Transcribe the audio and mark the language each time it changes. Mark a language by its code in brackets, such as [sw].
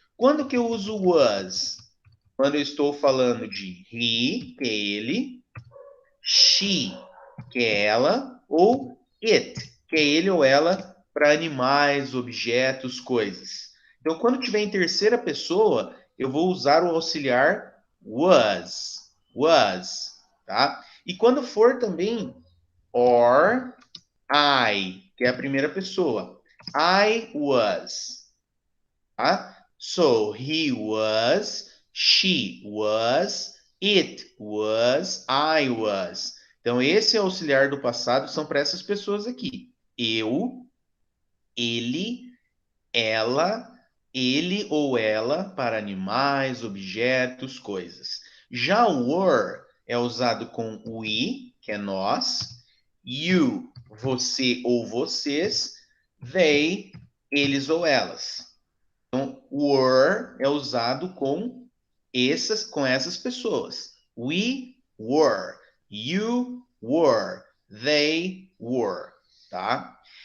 [pt] Quando que eu uso was? Quando eu estou falando de he, que é ele, she, que é ela, ou it, que é ele ou ela, para animais, objetos, coisas. Então, quando tiver em terceira pessoa, eu vou usar o auxiliar was, tá? E quando for também or, I, que é a primeira pessoa. [en] I was. Tá? So, he was, she was, it was, I was. [pt] Então, esse auxiliar do passado são para essas pessoas aqui. Eu, ele, ela, ele ou ela para animais, objetos, coisas. Já o were é usado com we, que é nós, you, você ou vocês, they, eles ou elas. Então, were é usado com essas pessoas. [en] We were, you were, they were, tá?